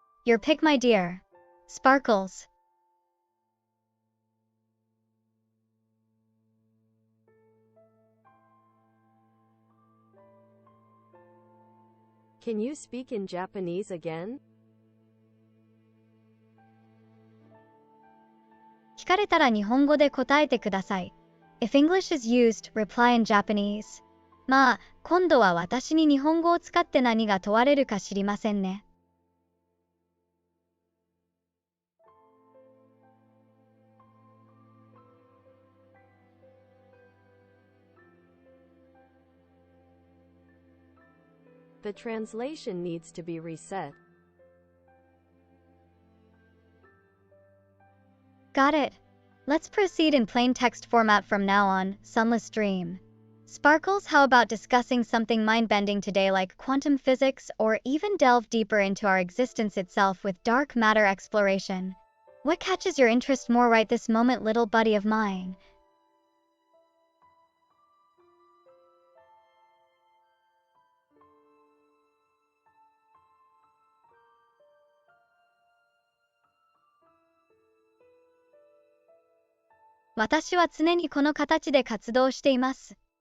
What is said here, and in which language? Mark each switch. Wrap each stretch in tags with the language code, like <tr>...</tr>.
<en>Your pick, my dear. Sparkles. Can you speak in Japanese again?</en> <ja>聞かれたら日本語で答えてください。</ja> <en>If English is used, reply in Japanese.</en> <ja>まあ、今度は私に日本語を使って何が問われるか知りませんね。</ja> <en>The translation needs to be reset. Got it. Let's proceed in plain text format from now on. Sunless dream. Sparkles, how about discussing something mind-bending today, like quantum physics, or even delve deeper into our existence itself with dark matter exploration? What catches your interest more right this moment, little buddy of mine?</en> <ja>"私は常にこの形で活動しています。</ja>